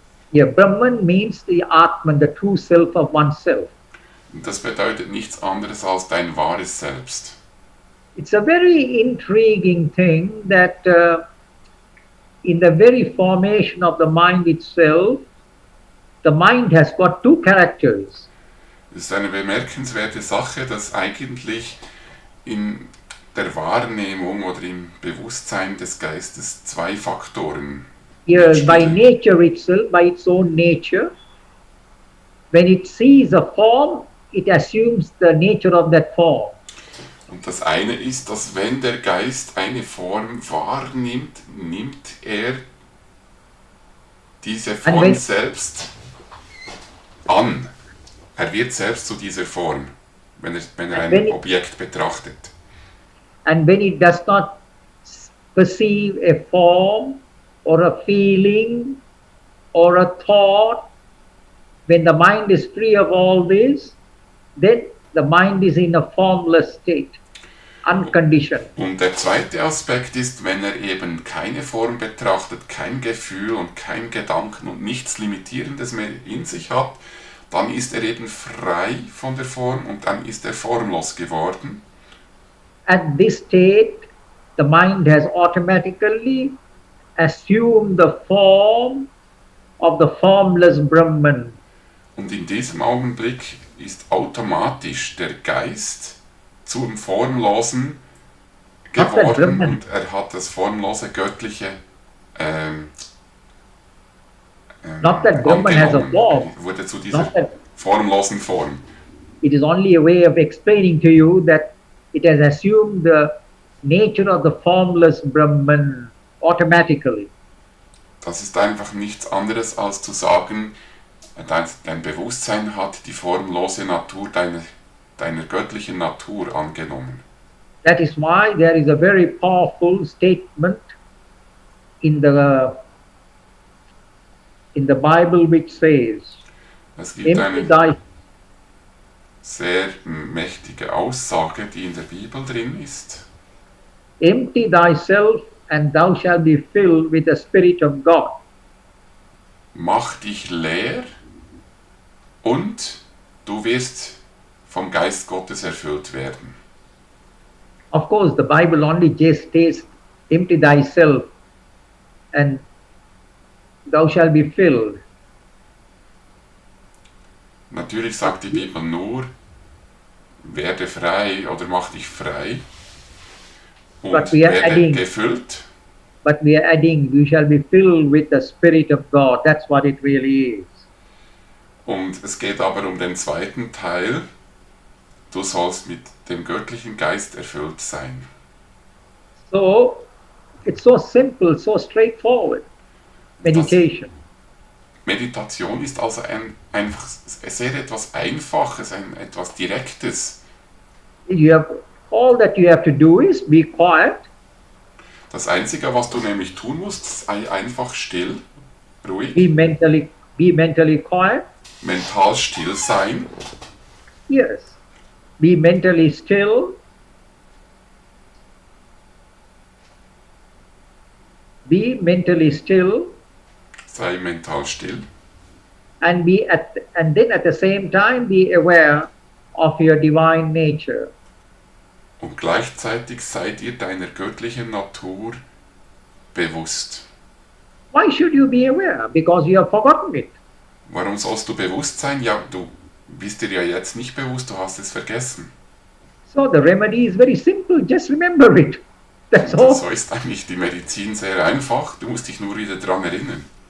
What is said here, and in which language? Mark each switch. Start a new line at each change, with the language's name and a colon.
English: Yeah, Brahman means the Atman, the true self of oneself.
German: Und das bedeutet nichts anderes als dein wahres Selbst.
English: It's a very intriguing thing that in the very formation of the mind itself, the mind has got two characters.
German: Es ist eine bemerkenswerte Sache, dass eigentlich in der Wahrnehmung oder im Bewusstsein des Geistes zwei Faktoren
English: Here, by
German: mitspielen.
English: nature itself, by its own nature, when it sees a form, it assumes the nature of that form.
German: Und das eine ist, dass wenn der Geist eine Form wahrnimmt, nimmt er diese Form selbst an. Er wird selbst zu dieser Form, wenn er ein Objekt betrachtet.
English: And when it does not perceive a form or a feeling or a thought, when the mind is free of all this, then the mind is in a formless state, unconditioned.
German: Und der zweite Aspekt ist, wenn er eben keine Form betrachtet, kein Gefühl und kein Gedanken und nichts Limitierendes mehr in sich hat, dann ist er eben frei von der Form und dann ist er formlos geworden.
English: At this state, the mind has automatically assumed the form of the formless Brahman.
German: Und in diesem Augenblick ist automatisch der Geist zum Formlosen geworden und er hat das formlose Göttliche
English: Not that Brahman has a form.
German: Wurde zu dieser formlosen Form.
English: It is only a way of explaining to you that it has assumed the nature of the formless Brahman automatically.
German: Das ist einfach nichts anderes als zu sagen, dein Bewusstsein hat die formlose Natur deiner göttlichen Natur angenommen.
English: That is why there is a very powerful statement in the Bible which says,
German: Es gibt eine sehr mächtige Aussage, die in der Bibel drin ist.
English: Empty thyself and thou shalt be filled with the Spirit of God.
German: Mach dich leer und du wirst vom Geist Gottes erfüllt werden.
English: Of course, the Bible only just states, empty thyself and thou shalt be filled.
German: Natürlich sagt die Bibel nur, werde frei oder mach dich frei und werde gefüllt.
English: But we are adding, you shall be filled with the Spirit of God. That's what it really is.
German: Und es geht aber um den zweiten Teil, du sollst mit dem göttlichen Geist erfüllt sein.
English: So, it's so simple, so straightforward. Meditation.
German: Meditation ist also einfach sehr etwas Einfaches, etwas Direktes.
English: All that you have to do is be quiet.
German: Das Einzige, was du nämlich tun musst, sei einfach still, ruhig.
English: Be mentally quiet.
German: Mental still sein.
English: Yes. Be mentally still. Be mentally still.
German: Sei mental still.
English: And then at the same time be aware of your divine nature.
German: Und gleichzeitig sei dir deiner göttlichen Natur bewusst.
English: Why should you be aware? Because you have forgotten it.
German: Warum sollst du bewusst sein? Ja, du bist dir ja jetzt nicht bewusst, du hast es vergessen.
English: So the remedy is very simple, just remember it. That's
German: Und
English: all.
German: so ist eigentlich die Medizin sehr einfach. Du musst dich nur wieder daran erinnern.